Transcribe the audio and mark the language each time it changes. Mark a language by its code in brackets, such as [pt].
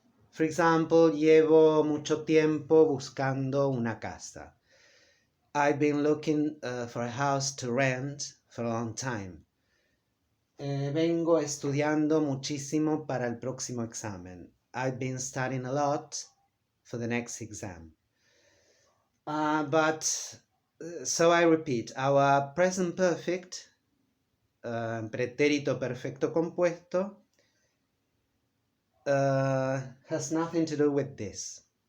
[en] For example, [es] llevo mucho tiempo buscando una casa. [en] I've been looking for a house to rent for a long time. [es] Vengo estudiando muchísimo para el próximo examen. [en] I've been studying a lot for the next exam. So I repeat, our present perfect, pretérito perfecto compuesto, has nothing to do with this.